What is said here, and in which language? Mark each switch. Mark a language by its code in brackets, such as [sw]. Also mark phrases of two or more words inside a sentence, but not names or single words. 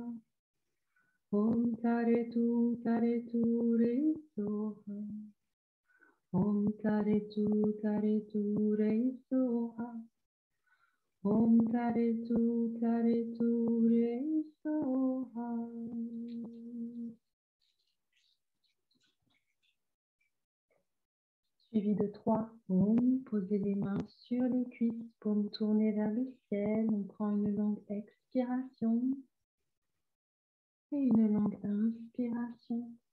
[sa] Om tare tu re soha. Om tare tu re soha. Om tare tu re soha. [fr] Suivi de 3 Om, posez les mains sur les cuisses, paumes tournées vers le ciel. On prend une longue expiration et une longue inspiration.